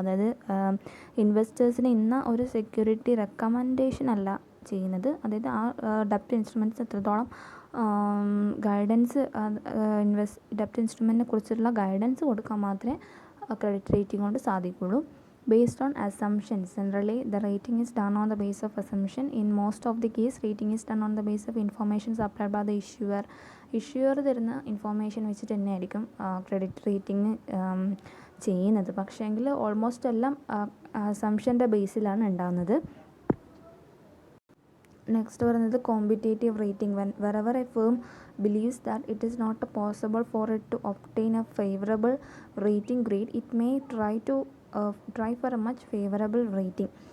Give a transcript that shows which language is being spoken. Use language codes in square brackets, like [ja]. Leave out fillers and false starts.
[ml] അതായത് ഇൻവെസ്റ്റേഴ്സിന് ഇന്ന ഒരു സെക്യൂരിറ്റി റെക്കമെൻഡേഷൻ അല്ല ചെയ്യുന്നത്. അതായത് ആ ഡെപ്റ്റ് ഇൻസ്ട്രുമെൻറ്റ്സ് എത്രത്തോളം ഗൈഡൻസ് ഡെപ്റ്റ് ഇൻസ്ട്രുമെൻറ്റിനെ കുറിച്ചുള്ള ഗൈഡൻസ് കൊടുക്കാൻ മാത്രമേ ക്രെഡിറ്റ് റേറ്റിംഗ് കൊണ്ട് സാധിക്കുള്ളൂ. [en] Based on assumptions. Generally, the rating is done on the basis of assumption. In most of the case, rating is done on the basis of information supplied by the issuer. [ml] Issuer തരുന്ന information വെച്ചിട്ട് തന്നെയായിരിക്കും credit rating ചെയ്യുന്നത്. പക്ഷേങ്കിൽ almost എല്ലാം അസംഷൻ്റെ ബേസിലാണ് ഉണ്ടാകുന്നത്. Next പറയുന്നത് competitive rating. [en] wherever a firm believes that it is not possible for it to obtain a favorable rating grade, it may try for a much favorable rating.